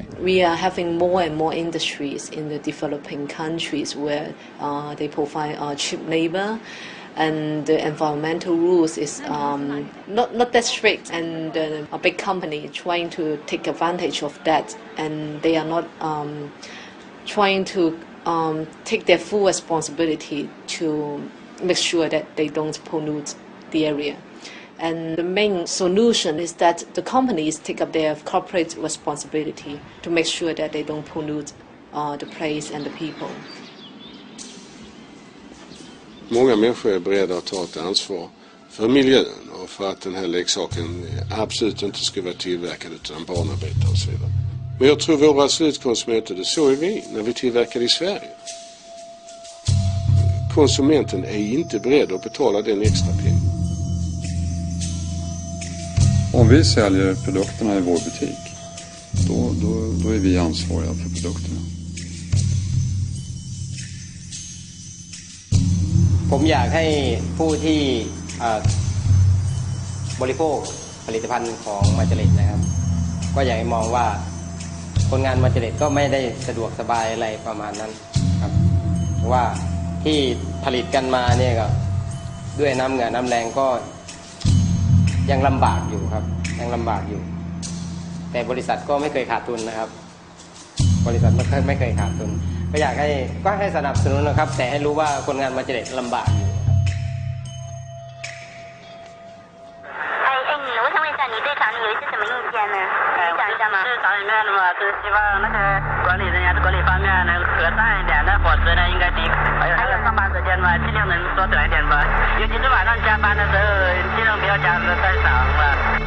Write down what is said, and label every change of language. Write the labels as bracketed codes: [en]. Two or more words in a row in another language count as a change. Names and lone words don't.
[en] We are having more and more industries in the developing countries where they provide cheap labor and the environmental rules is not that strict, and a big company trying to take advantage of that, and they are not trying to take their full responsibility to make sure that they don't pollute the area. And the main solution is that the companies take up their corporate responsibility to make sure that they don't pollute the place and the people. [sv] Många människor är beredda att ta ett ansvar för miljön och för att den här leksaken absolut inte ska vara tillverkad utan barnarbetare och så vidare. Men jag tror våra slutkonsumenter, det såg vi när vi tillverkade i Sverige. Konsumenten är inte beredd att betala den extra pengen. Om vi säljer produkterna i vår butik, då är vi ansvariga för produkterna. [th] ผมอยากให้ผู้ที่บริโภคผลิตภัณฑ์ของมาเจริญนะครับก็อยากให้มองว่าคนงาน มาเจริญก็ไม่ได้สะดวกสบายอะไรประมาณนั้นครับเพราะว่าที่ผลิตกันมาเนี่ยก็ด้วยน้ำเหงื่อน้ำแรงก็ยังลำบากอยู่ครับยังลำบากอยู่แต่บริษัทก็ไม่เคยขาดทุนนะครับบริษัทไม่เคยขาดทุนก็อยากให้สนับสนุนนะครับแต่ให้รู้ว่าคนงานมาเจริญลำบากอยู่ [zh] 我想问一下，你对厂里有一些什么意见呢？可以讲一下吗？是厂里面的嘛，就希望那个管理人员管理方面能和善一点，那伙食呢应该低，还有那个上班时间嘛，尽量能缩短一点吧。尤其是晚上加班的时候，尽量不要加的太长了。